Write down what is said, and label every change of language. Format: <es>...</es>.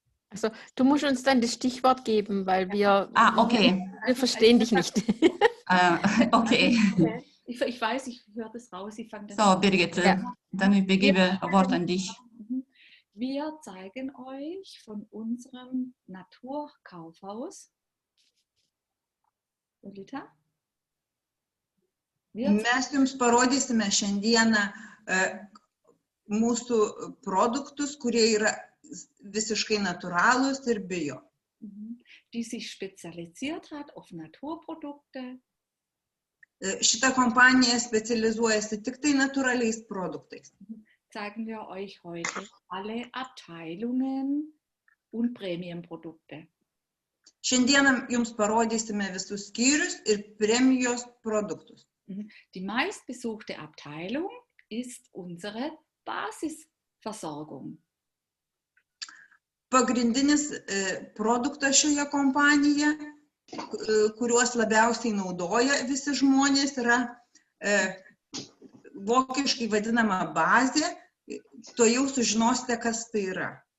<de>Also, du musst uns dann das Stichwort geben, weil wir verstehen dich nicht. Okay. Ich weiß, ich höre das raus. Ich fange das So, Birgit, dann übergebe Wort an dich. Wir zeigen euch von unserem Naturkaufhaus. Jolita?</de> <lt>Mes jums parodysime šiandieną mūsų produktus, kurie yra visiškai natūralūs ir bio.</lt> <de>Die sich spezialisiert hat auf Naturprodukte.</de> <lt>Šita kompanija specializuojasi tik tai natūraliais produktais.</lt> <de>Zeigen wir euch heute alle Abteilungen und Prämienprodukte.</de> <lt>Šiandieną jums parodysime visus skyrius ir premijos produktus.</lt> <de>Die meistbesuchte Abteilung ist unsere Basisversorgung.</de> <lt>Pagrindinis produktas šioje kompanijoje, kuriuos labiausiai naudoja visi žmonės, yra vokiškai vadinama bazė. To jau sužinosite, kas tai yra.</lt>